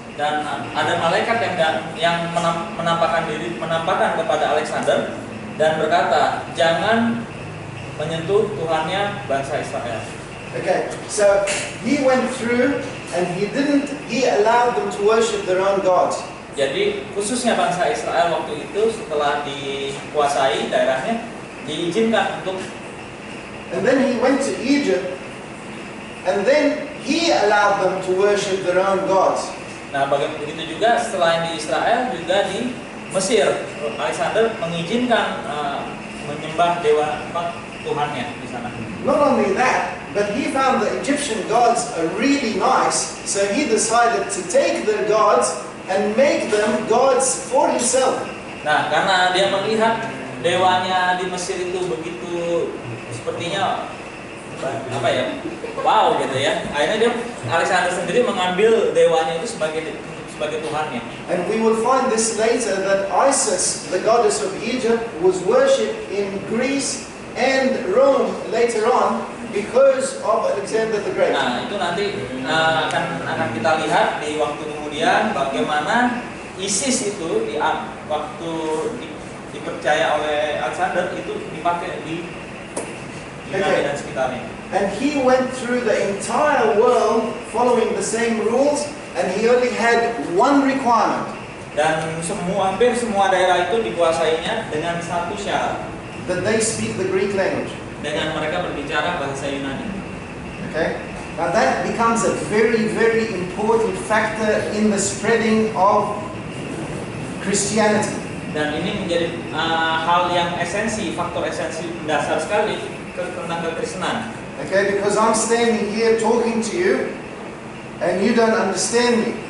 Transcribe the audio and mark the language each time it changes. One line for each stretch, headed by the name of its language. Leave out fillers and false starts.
Indonesian: Dan ada malaikat yang menampakkan kepada Alexander dan berkata, jangan menyentuh Tuhannya bangsa Israel.
English: Okay, so he went through and he allowed them to worship their own gods.
Indonesian: Jadi khususnya bangsa Israel waktu itu setelah dikuasai daerahnya diizinkan untuk.
English: And then he went to Egypt and then he allowed them to worship their own gods.
Indonesian: Nah, begitu juga setelah di Israel juga di Mesir, Alexander mengizinkan menyembah dewa Tuhannya di sana.
English: Not only that, but he found the Egyptian gods are really nice, so he decided to take their gods and make them gods for himself.
Indonesian: Nah, karena dia melihat dewanya di Mesir itu begitu sepertinya apa ya, wow gitu ya. Akhirnya dia Alexander sendiri mengambil dewanya itu sebagai Tuhannya.
English: And we will find this later that Isis, the goddess of Egypt, was worshipped in Greece and Rome later on because of Alexander the Great.
Indonesian: Nah, itu nanti akan kita lihat di waktu kemudian bagaimana Isis itu waktu dipercaya oleh Alexander itu dipakai di Yunani dan sekitarnya.
English: And he went through the entire world following the same rules, and he only had one requirement.
Indonesian: Dan hampir semua daerah itu dikuasainya dengan satu syarat,
English: that they speak the Greek language.
Indonesian: Dengan mereka berbicara bahasa Yunani.
English: Okay? Now that becomes a very, very important factor in the spreading of Christianity.
Indonesian: Dan ini menjadi hal yang faktor esensi dasar sekali tentang kekristenan.
English: Okay, because I'm standing here talking to you, and you don't understand me.